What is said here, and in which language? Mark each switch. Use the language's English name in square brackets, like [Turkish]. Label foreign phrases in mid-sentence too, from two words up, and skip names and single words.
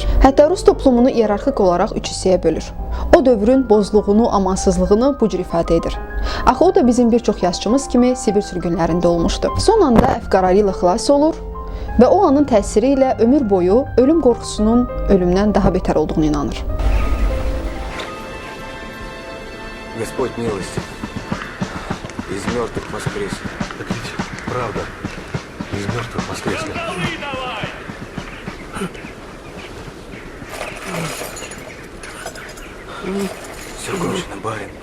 [Azerbaijani] Hətta Rus toplumunu iyerarxik olaraq üç hissəyə bölür. O dövrün bozluğunu, amansızlığını bu cür ifadə edir. Axı o da bizim bir çox yazıçımız kimi Sibir sürgünlərində olmuşdu. Son anda əfqararı ilə xilas olur və o anın təsiri ilə ömür boyu ölüm qorxusunun ölümdən daha betər olduğunu inanır. [Russian] Господь милостив, из мертвых воскрес. Так ведь правда, из мертвых воскресли. Все кончено, барин.